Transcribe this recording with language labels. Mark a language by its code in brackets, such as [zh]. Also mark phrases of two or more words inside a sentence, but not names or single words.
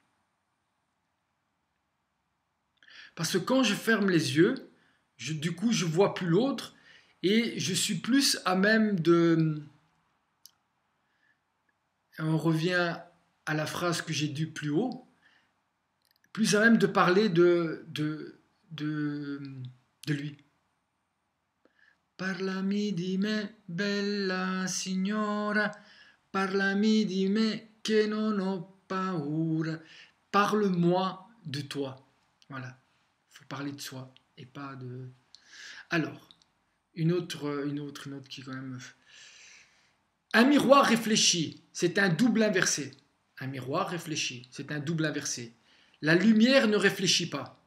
[fr] Parce que quand je ferme les yeux, du coup je vois plus l'autre et je suis plus à même de... On revient à la phrase que j'ai dite plus haut, plus à même de parler de lui. [it] Parlami di me, bella signora, parlami di me che non ho paura. [fr] Parle-moi de toi. Voilà. Il faut parler de soi et pas de... Alors, une autre qui est quand même... Un miroir réfléchi, c'est un double inversé. Un miroir réfléchi, c'est un double inversé. La lumière ne réfléchit pas.